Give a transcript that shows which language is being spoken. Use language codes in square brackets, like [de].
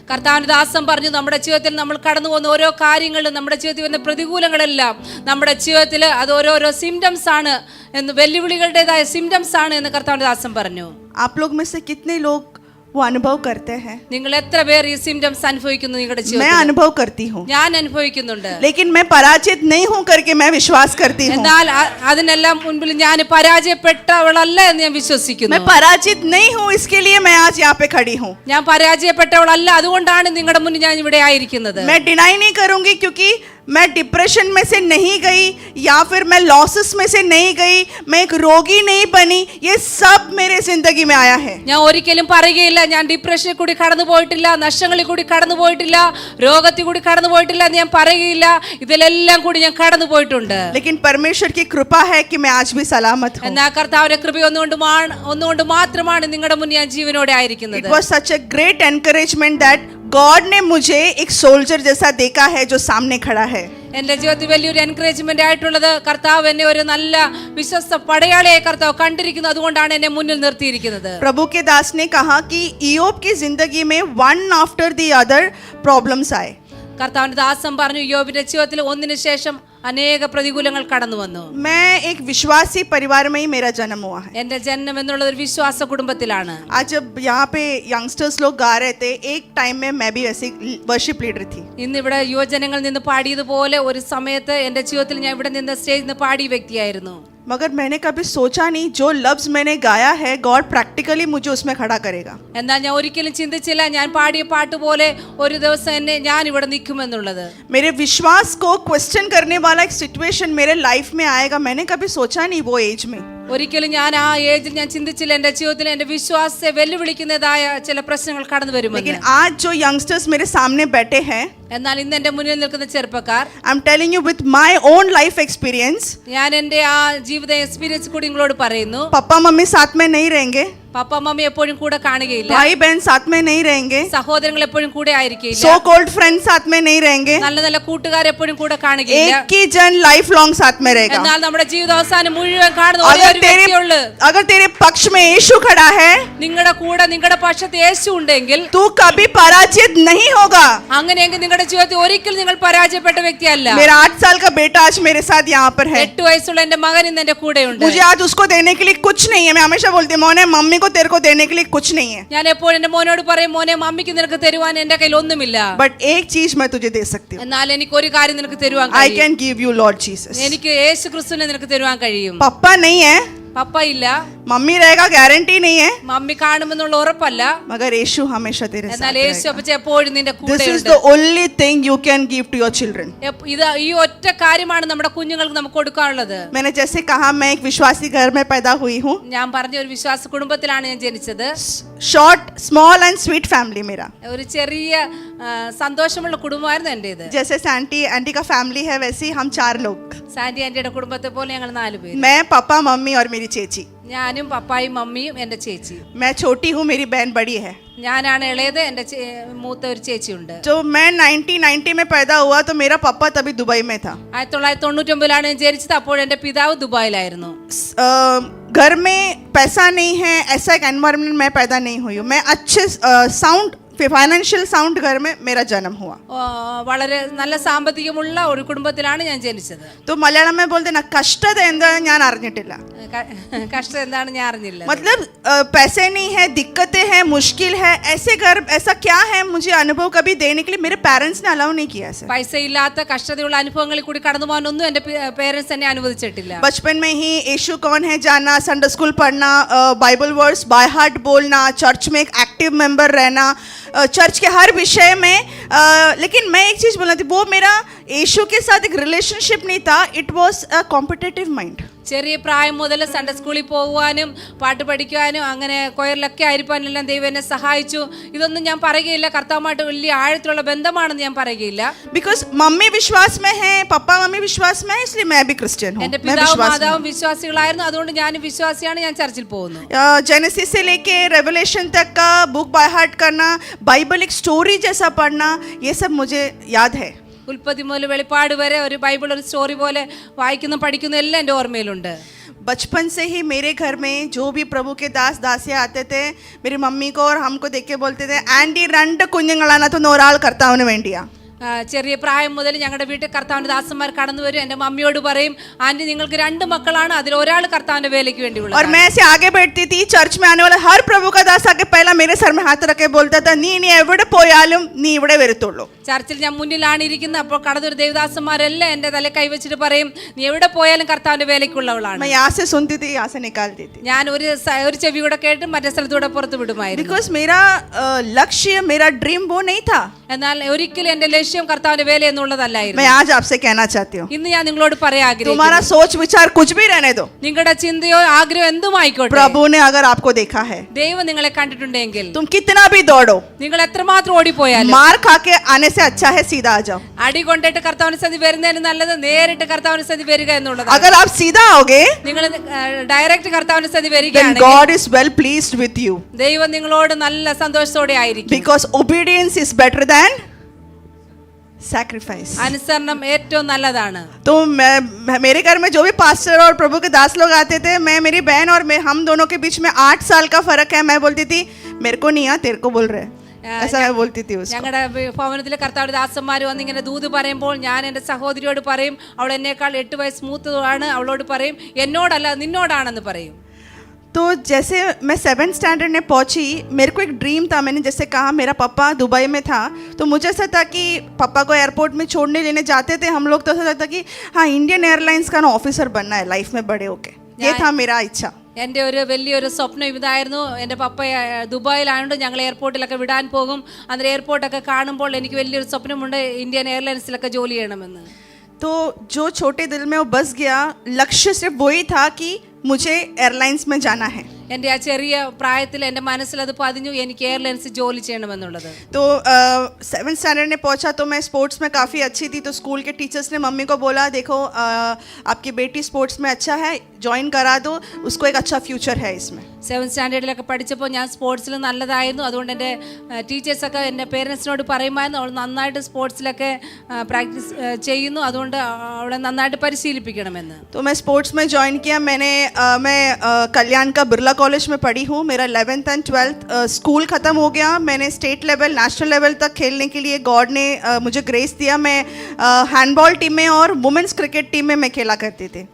[ml] കർത്താവിന്റെ ദാസൻ പറഞ്ഞു, നമ്മുടെ ജീവിതത്തിൽ നമ്മൾ കടന്നു പോകുന്ന ഓരോ കാര്യങ്ങളും, നമ്മുടെ ജീവിതത്തിൽ വരുന്ന പ്രതികൂലങ്ങളെല്ലാം നമ്മുടെ ജീവിതത്തിൽ അത് ഓരോരോ സിംറ്റംസ് ആണ് എന്ന്, വെല്ലുവിളികളുടേതായ സിംറ്റംസ് ആണ് എന്ന് കർത്താവിന്റെ ദാസൻ പറഞ്ഞു. [hi] आप लोग में से कितने लोग वो अनुभव करते हैं? [ml] നിങ്ങൾ എത്ര പേർ ഈ സിംറ്റംസ് അനുഭവിക്കുന്നു നിങ്ങളുടെ ജീവിതത്തിൽ? [hi] मैं अनुभव करती हूँ, [ml] ഞാൻ അനുഭവിക്കുന്നുണ്ട്. [hi] लेकिन मैं पराजित नहीं हूँ करके मैं विश्वास करती हूँ. [ml] എന്നാൽ അതിനെല്ലാം മുൻപിൽ ഞാൻ പരാജയപ്പെട്ടവളല്ല എന്ന് ഞാൻ വിശ്വസിക്കുന്നു. [hi] मैं पराजित नहीं हूँ, इसके लिए मैं आज यहाँ पे खड़ी हूँ. [ml] ഞാൻ പരാജയപ്പെട്ടവളല്ല, അതുകൊണ്ടാണ് നിങ്ങളുടെ മുന്നിൽ ഞാൻ ഇവിടെ ആയിരിക്കുന്നത്. [hi] मैं डिनाई नहीं करूंगी, क्योंकि मैं डिप्रेशन में से नहीं गई या फिर मैं लॉसेस में से नहीं गई, मैं एक रोगी नहीं बनी. ये सब मेरे जिंदगी में आया है. [ml] ഞാൻ ഒരിക്കലും പറയുകയില്ല ഞാൻ ഡിപ്രഷനിൽ കൂടി കടന്നു പോയിട്ടില്ല, നഷ്ടങ്ങളിൽ കൂടി കടന്നു പോയിട്ടില്ല, രോഗത്തിൽ കൂടി കടന്നു പോയിട്ടില്ല എന്ന് ഞാൻ പറയുകയില്ല. ഇതിലെല്ലാം കൂടി ഞാൻ കടന്നു പോയിട്ടുണ്ട്. [hi] लेकिन परमेश्वर की कृपा है कि मैं आज भी सलामत हूँ. [ml] എന്നാൽ കർത്താവിന്റെ കൃപ ഒന്നുകൊണ്ട് മാത്രമാണ് നിങ്ങളുടെ മുന്നിൽ ഞാൻ ജീവനോടെ ആയിരിക്കുന്നത്. [en] It was such a great encouragement that [hi] God ने मुझे एक सोल्जर जैसा देखा है जो सामने खड़ा है. [ml] എന്റെ ജീവിതത്തിൽ വലിയൊരു എൻകറേജ്മെന്റ് ആയിട്ടുള്ളത് കർത്താവ് എന്നെ ഒരു നല്ല വിശ്വസ്ത പടയാളിയായി കർത്താവ് കണ്ടിരിക്കുന്നു, അതുകൊണ്ടാണ് എന്നെ മുന്നിൽ നിർത്തിയിരിക്കുന്നത്. [hi] प्रभु के दास ने कहा कि इयोब की जिंदगी में [en] one after the other problems [hi] आए. [ml] കർത്താവിന്റെ ദാസൻ പറഞ്ഞു, യോബിന്റെ ജീവിതത്തിൽ ഒന്നിനു ശേഷം അനേക പ്രതികൂലങ്ങൾ കടന്നു വന്നു. [hi] मैं एक विश्वासी परिवार में ही मेरा जन्म हुआ है. [ml] എന്റെ ജന്മം എന്നുള്ളത് ഒരു വിശ്വാസ കുടുംബത്തിലാണ്. [hi] आज जब यहाँ पे यंगस्टर्स लोग गा रहे थे, एक टाइम में मैं भी ऐसी वर्शिप लीडर थी. [ml] ഇന്ന് ഇവിടെ യുവജനങ്ങൾ നിന്ന് പാടിയതുപോലെ ഒരു സമയത്ത് എന്റെ ജീവിതത്തിൽ ഞാൻ ഇവിടെ നിന്ന് സ്റ്റേജിൽ നിന്ന് പാടിയ വ്യക്തിയായിരുന്നു. [hi] मगर मैंने कभी सोचा नहीं जो लफ्ज मैंने गाया है गॉड प्रैक्टिकली मुझे उसमें खड़ा करेगा. [ml] എന്നാൽ ഞാൻ ഒരിക്കലും ചിന്തിച്ചില്ല ഞാൻ പാടിയ പാട്ട് പോലെ ഒരു ദിവസം എന്നെ ഞാൻ ഇവിടെ നിൽക്കുമെന്നുള്ളത്. [hi] मेरे विश्वास को क्वेश्चन करने वाला एक सिचुएशन मेरे लाइफ में आएगा, मैंने कभी सोचा नहीं वो एज में. [ml] ഒരിക്കലും ഞാൻ ആ ഏജിൽ ഞാൻ ചിന്തിച്ചില്ല എൻ്റെ ജീവിതത്തിൽ എൻ്റെ വിശ്വാസത്തെ വെല്ലുവിളിക്കുന്നതായ ചില പ്രശ്നങ്ങൾ കടന്നു വരുമെന്ന്. [hi] लेकिन आज जो यंगस्टर्स मेरे सामने बैठे हैं, [ml] എന്നാൽ ഇന്ന് എൻ്റെ മുന്നിൽ നിൽക്കുന്ന ചെറുപ്പക്കാർ, [en] I am telling you with my own life experience, [ml] ഞാൻ എൻ്റെ ആ ജീവിത എക്സ്പീരിയൻസ് കൂടി നിങ്ങളോട് പറയുന്നു. [hi] पापा मम्मी साथ में नहीं रहेंगे, [ml] പപ്പ മമ്മി എപ്പോഴും കൂടെ കാണുകയില്ല, [hi] भाई बहन साथ में नहीं रहेंगे, [ml] സഹോദരങ്ങൾ എപ്പോഴും കൂടെ ആയിരിക്കില്ല, [hi] सो कॉल्ड फ्रेंड्स साथ में नहीं रहेंगे, [ml] നല്ല നല്ല കൂട്ടുകാർ എപ്പോഴും കൂടെ കാണുകയില്ല. [hi] एक ही जन लाइफ लॉन्ग साथ में रहेगा. [ml] എന്നാൽ നമ്മുടെ ജീവിതാവസാനം മുഴുവൻ കാണുന്ന ഒരേ ഒരു വ്യക്തിയുള്ളൂ. [hi] अगर तेरे पक्ष में यीशु खड़ा है, [ml] നിങ്ങളുടെ കൂടെ നിങ്ങളുടെ പക്ഷത്ത് യേശു ഉണ്ടെങ്കിൽ [hi] तू कभी पराजित नहीं होगा. [ml] അങ്ങനെയെങ്കിൽ നിങ്ങളുടെ ജീവിതത്തിൽ ഒരിക്കലും നിങ്ങൾ പരാജയപ്പെട്ട വ്യക്തിയല്ല. [hi] मेरा 8 साल का बेटा आज मेरे साथ यहाँ पर है. [ml] 8 വയസ്സുള്ള എന്റെ മകൻ ഇന്ന് എന്റെ കൂടെയുണ്ട്. [hi] मुझे आज उसको देने के लिए कुछ नहीं है. मैं हमेशा बोलती हूँ मोने मम्मी को तेरे को देने के लिए कुछ नहीं है, [ml] ഞാൻ എപ്പോഴും എന്റെ മോനോട് പറയും, മോനെ മമ്മിക്ക് നിനക്ക് തരുവാൻ എന്റെ കയ്യിൽ ഒന്നുമില്ല, [hi] बट एक चीज मैं तुझे दे सकती हूँ. [ml] എന്നാൽ എനിക്ക് ഒരു കാര്യം നിനക്ക് തരുവാൻ [en] I [ml] കഴിയും. [en] Can give you Lord Jesus. [ml] എനിക്ക് യേശു ക്രിസ്തുവിനെ നിനക്ക് തരുവാൻ കഴിയും. [hi] पापा नहीं है, [ml] പപ്പ ഇല്ല, [hi] मम्मी रहेगा गारंटी नहीं है, [ml] മമ്മി കാണുമെന്നുള്ള ഉറപ്പല്ല, [hi] मगर यीशु हमेशा तेरे साथ [ml] എന്നാൽ യേശു [hi] रहेगा. [ml] അപ്പച്ച എപ്പോഴും നിന്റെ [en] This is [ml] കൂടെയുണ്ട്. [en] the only thing you can give to your children. [ml] ഇത് ഈ ഒറ്റ കാര്യമാണ് നമ്മുടെ കുഞ്ഞുങ്ങൾക്ക് നമുക്ക് കൊടുക്കാനുള്ളത്. [hi] मैंने जैसे कहा मैं एक विश्वासी घर में पैदा हुई हूँ. [ml] ഞാൻ പറഞ്ഞ ഒരു വിശ്വാസ കുടുംബത്തിലാണ് ഞാൻ ജനിച്ചത്. [en] Short small and sweet family मेरा. [ml] ഒരു ചെറിയ സന്തോഷമുള്ള കുടുംബമായിരുന്നു എന്റേത്. [hi] जैसे आंटी का फैमिली है वैसे ही हम 4 लोग. [ml] സാൻഡി ആന്റിയുടെ കുടുംബത്തെ പോലെ ഞങ്ങൾ 4 പേര്. [hi] मैं पापा मम्मी और मेरी चेची. [ml] ഞാനും പപ്പായും മമ്മിയും എൻ്റെ ചേച്ചി. [hi] मैं छोटी हूँ, मेरी बहन बड़ी है. [ml] ഞാനാണ് ഇളയത്, എൻ്റെ മൂത്ത ഒരു ചേച്ചിയുണ്ട്. [hi] तो मैं 1990 में पैदा हुआ तो मेरा पापा तभी दुबई में था. [ml] 1999 ഞാൻ ജനിച്ചത്. അപ്പോൾ എൻ്റെ പിതാവ് ദുബായിലായിരുന്നു. [hi] घर में पैसा नहीं है ऐसा एक एनवायरनमेंट में पैदा नहीं हुई हूँ. मैं अच्छे साउंड ഫൈനാൻഷ്യൽ സൗണ്ട് घर में मेरा जन्म हुआ. [ml] വളരെ നല്ല സാമ്പത്തികമുള്ള ഒരു കുടുംബത്തിലാണ് ഞാൻ ജനിച്ചത്. [hi] तो मलयालम में बोलते ना कष्टത [ml] എന്താണെന്ന് ഞാൻ അറിഞ്ഞിട്ടില്ല. കഷ്ടം എന്താണ് ഞാൻ അറിഞ്ഞില്ല. [hi] मतलब पैसे नहीं है, दिक्कतें हैं, मुश्किल है, ऐसे घर ऐसा क्या है मुझे अनुभव कभी देने के लिए मेरे पेरेंट्स ने अलाउ नहीं किया ऐसे. പൈസ ഇല്ലാത്ത കഷ്ടതയുള്ള അനുഭവങ്ങളിൽ കൂടി കടന്നു പോകാനൊന്നും എൻ്റെ പേരൻസ് എന്നെ അനുവദിച്ചിട്ടില്ല. बचपन में ही यीशु कौन है जानना, संडे स्कूल पढ़ना, बाइबल वर्ड्स बाय हार्ट बोलना, चर्च में एक एक्टिव मेंबर रहना, चर्च के हर विषय में. लेकिन मैं एक चीज़ बोलना थी, वो मेरा यीशु के साथ एक रिलेशनशिप नहीं था. [en] It was a competitive mind. [ml] ചെറിയ പ്രായം മുതൽ സൺഡേ സ്കൂളിൽ പോകുവാനും പാട്ട് പഠിക്കുവാനും അങ്ങനെ കൊയറിലൊക്കെ ആയിരിക്കാനെല്ലാം ദൈവം എന്നെ സഹായിച്ചു. ഇതൊന്നും ഞാൻ പറയുകയില്ല കർത്താവുമായിട്ട് വലിയ ആഴത്തിലുള്ള ബന്ധമാണെന്ന് ഞാൻ പറയുകയില്ല. [hi] बिकॉज मम्मी विश्वास में है, पापा मम्मी विश्वास में है, इसलिए मैं भी क्रिश्चियन हूँ. [ml] എൻ്റെ പിതാവും മാതാവും വിശ്വാസികളായിരുന്നു, അതുകൊണ്ട് ഞാനും വിശ്വാസിയാണ്, ഞാൻ ചർച്ചിൽ പോകുന്നു. [hi] जेनेसिस से लेके रेवलेशन तक का बुक बाय हार्ट करना, बाइबल एक स्टोरी जैसा पढ़ना, ये सब मुझे याद है. [ml] ഉൽപ്പത്തി മുതൽ വെളിപ്പാട് വരെ ഒരു ബൈബിൾ ഒരു സ്റ്റോറി പോലെ വായിക്കുന്നു പഠിക്കുന്നു എല്ലാം എൻ്റെ ഓർമ്മയിലുണ്ട്. [hi] बचपन से ही मेरे घर में जो भी प्रभु के दास दासियाँ आते थे, मेरी मम्मी को और हमको देख के बोलते थे आंटी [ml] 2 കുഞ്ഞുങ്ങളാണ് ഒരാൾ കർത്താവിന് വേണ്ടിയാ. ചെറിയ പ്രായം മുതൽ ഞങ്ങളുടെ വീട്ടിൽ കർത്താവിൻ്റെ ദാസന്മാർ കടന്നു വരും. എൻ്റെ മമ്മിയോട് പറയും, ആന്റി നിങ്ങൾക്ക് 2 മക്കളാണ്, അതിൽ ഒരാൾ കർത്താവിൻ്റെ വേലയ്ക്ക് വേണ്ടിയുള്ള. [hi] और मैं ऐसे आगे बैठती थी, चर्च में आने वाला हर प्रभु का दास आके पहला मेरे सर में हाथ रख के बोलता था [ml] നീ എവിടെ പോയാലും നീ ഇവിടെ വരത്തുള്ളൂ. ചർച്ചിൽ ഞാൻ മുന്നിലാണ് ഇരിക്കുന്നത്. അപ്പോൾ കടന്നൊരു ദേവദാസന്മാരെല്ലാം എൻ്റെ തല കൈവച്ചിട്ട് പറയും, നീ എവിടെ പോയാലും കർത്താവിൻ്റെ വേലയ്ക്കുള്ളവളാണ്. [hi] मैं यहाँ से सुनती थी, यहाँ से निकालती थी. [ml] ഞാൻ ഒരു ചെവി കൂടെ കേട്ട് മറ്റേ സ്ഥലത്തൂടെ പുറത്ത് വിടുമായിരുന്നു. [hi] बिकॉज मेरा लक्ष्य, मेरा ड्रीम वो नहीं था. [ml] എന്നാൽ ഒരിക്കലും എൻ്റെ ലക്ഷ്യം കർത്താവിന്റെ വേല എന്നുള്ളതല്ലായിരുന്നു. [hi] मैं आज आपसे कहना चाहती हूँ, [ml] ഇന്ന് ഞാൻ നിങ്ങളോട് പറയാൻ ആഗ്രഹിക്കുന്നു, [hi] तुम्हारा सोच विचार कुछ भी रहने दो, [ml] നിങ്ങളുടെ ചിന്തയോ ആഗ്രഹം എന്തുമായിക്കോട്ടെ, [hi] प्रभु ने अगर आपको देखा है, [ml] ദൈവം നിങ്ങളെ കണ്ടിട്ടുണ്ടെങ്കിൽ [hi] तुम कितना भी दौड़ो, [ml] നിങ്ങൾ എത്രമാത്രം ഓടിപ്പോയാലും [hi] मार खा के आने से अच्छा है सीधा आ जाओ. [ml] അടി കൊണ്ടിട്ട് കർത്താവിന് സന്ധി വരുന്നതിന് നല്ലത് നേരിട്ട് കർത്താവിന് സന്ധി വരിക എന്നുള്ളതാണ്. [hi] अगर आप सीधा आओगे, [ml] നിങ്ങൾ ഡയറക്റ്റ് കർത്താവിന് സന്ധി [en] then [ml] വരികയാണെങ്കിൽ [en] God is well pleased with you, [ml] ദൈവം നിങ്ങളോട് നല്ല സന്തോഷത്തോടെ ആയിരിക്കും. [en] because obedience is better than sacrifice. [ml] അനുസരണം ഏറ്റവും നല്ലതാണ്. [hi] तो मेरे घर में जो भी पास्टर और प्रभु के दास लोग आते थे, मैं मेरी बहन और मैं हम दोनों के बीच में 8 साल का फर्क है. मैं बोलती थी मेरे को नहीं आ, तेरे को बोल रहे, ऐसा मैं बोलती थी उसको. [ml] ഞങ്ങളുടെ ഭവനത്തിലെ കർത്താവിന്റെ ദാസന്മാർ വന്ന് ഇങ്ങനെ ദൂത് പറയുമ്പോൾ ഞാൻ എൻ്റെ സഹോദരിയോട് പറയും, അവൾ എന്നേക്കാൾ 8 വയസ്സ് മൂത്തതാണ്, അവളോട് പറയും എന്നോടല്ല നിന്നോടാണെന്ന് പറയും. [hi] तो जैसे मैं 7th स्टैंडर्ड में पहुंची, मेरे को एक ड्रीम था. मैंने जैसे कहा मेरा पापा दुबई में था, तो मुझे ऐसा था कि पापा को एयरपोर्ट में छोड़ने लेने जाते थे हम लोग, तो ऐसा लगता कि हाँ इंडियन एयरलाइंस का ना ऑफिसर बनना है लाइफ में बड़े होके. ये था मेरा इच्छा. [ml] എൻ്റെ ഒരു വലിയൊരു സ്വപ്നം ഇതായിരുന്നു. എൻ്റെ പപ്പ ദുബായിലായതുകൊണ്ട് ഞങ്ങൾ എയർപോർട്ടിലൊക്കെ വിടാൻ പോകും. അന്നേരം എയർപോർട്ടൊക്കെ കാണുമ്പോൾ എനിക്ക് വലിയൊരു സ്വപ്നമുണ്ട്, ഇന്ത്യൻ എയർലൈൻസിലൊക്കെ ജോലി ചെയ്യണമെന്ന്. [hi] तो जो छोटे दिल में वो बस गया, लक्ष्य सिर्फ वही था कि मुझे एयरलाइंस में जाना है. [ml] എൻ്റെ ആ ചെറിയ പ്രായത്തിൽ എൻ്റെ മനസ്സിലത് പതിഞ്ഞു, എനിക്ക് എയർലൈൻസ് ജോലി ചെയ്യണമെന്നുള്ളത്. [hi] तो 7th स्टैंडर्ड में पहुंचा तो मैं स्पोर्ट्स में काफ़ी अच्छी थी. तो स्कूल के टीचर्स ने मम्मी को बोला, देखो आपकी बेटी स्पोर्ट्स में अच्छा है, ज्वाइन करा दो, उसको एक अच्छा फ्यूचर है इसमें. [ml] 7th സ്റ്റാൻഡേർഡിലൊക്കെ പഠിച്ചപ്പോൾ ഞാൻ സ്പോർട്സിൽ നല്ലതായിരുന്നു. അതുകൊണ്ട് എൻ്റെ ടീച്ചേഴ്സൊക്കെ എൻ്റെ പേരൻസിനോട് പറയുമായിരുന്നു, അവൾ നന്നായിട്ട് സ്പോർട്സിലൊക്കെ പ്രാക്ടീസ് ചെയ്യുന്നു, അതുകൊണ്ട് അവളെ നന്നായിട്ട് പരിശീലിപ്പിക്കണമെന്ന്. [hi] तो मैं स्पोर्ट्स में ज्वाइन किया. मैं कल्याण का बिरला कॉलेज में पढ़ी हूँ. मेरा 11th एंड 12th स्कूल ख़त्म हो गया. मैंने स्टेट लेवल नेशनल लेवल तक खेलने के लिए गॉड ने मुझे ग्रेस दिया. मैं हैंडबॉल टीम में और वुमेंस क्रिकेट टीम में मैं खेला करती थी.